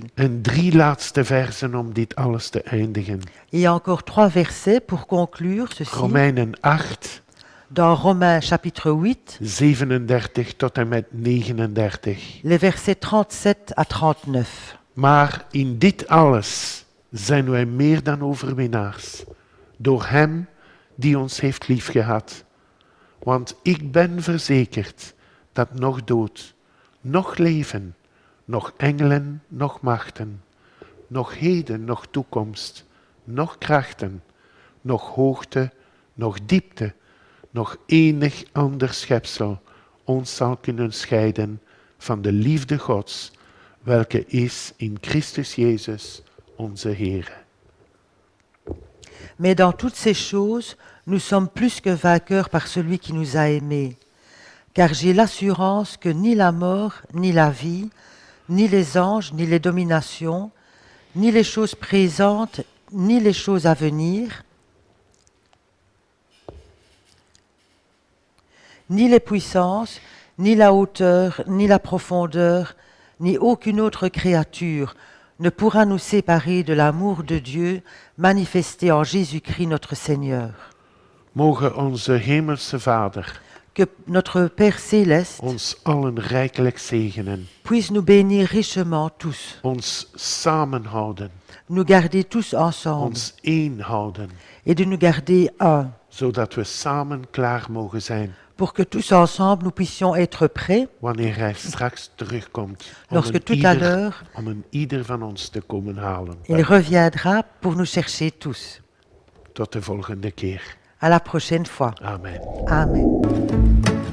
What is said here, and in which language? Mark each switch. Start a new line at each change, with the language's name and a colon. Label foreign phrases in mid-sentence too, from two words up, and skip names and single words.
Dutch: En 3 laatste versen om dit alles te eindigen.
French: Et il y a encore 3 versets pour conclure ceci.
Dutch: Romeinen 8,
French: Dans Romains chapitre 8,
Dutch: 37 tot en met 39.
French: les versets 37 à 39.
Dutch: Maar in dit alles zijn wij meer dan overwinnaars, door Hem die ons heeft liefgehad. Want ik ben verzekerd dat nog dood, nog leven, nog engelen, nog machten, nog heden, nog toekomst, nog krachten, nog hoogte, nog diepte, nog enig ander schepsel ons zal kunnen scheiden van de liefde Gods, welke is in Christus Jezus, onze Heer.
French: Mais dans toutes ces choses, nous sommes plus que vainqueurs par celui qui nous a aimés. Car j'ai l'assurance que ni la mort, ni la vie, ni les anges, ni les dominations, ni les choses présentes, ni les choses à venir, ni les puissances, ni la hauteur, ni la profondeur, ni aucune autre créature ne pourra nous séparer de l'amour de Dieu manifesté en Jésus-Christ notre Seigneur.
Dutch: Mogen onze hemelse Vader
French: Que notre Père céleste
Dutch: ons allen rijkelijk zegenen,
French: puisse nous bénir richement tous,
Dutch: ons samenhouden,
French: nous garder tous ensemble
Dutch: ons één houden,
French: et de nous garder un,
Dutch: zodat we samen klaar mogen zijn
French: pour que tous ensemble nous puissions être prêts
Dutch: wanneer Hij straks terugkomt
French: lorsque tout à l'heure
Dutch: om een ieder van ons te komen halen.
French: il reviendra pour nous chercher tous.
Dutch: Tot de volgende keer.
French: À la prochaine fois.
Dutch: Amen.
French: Amen.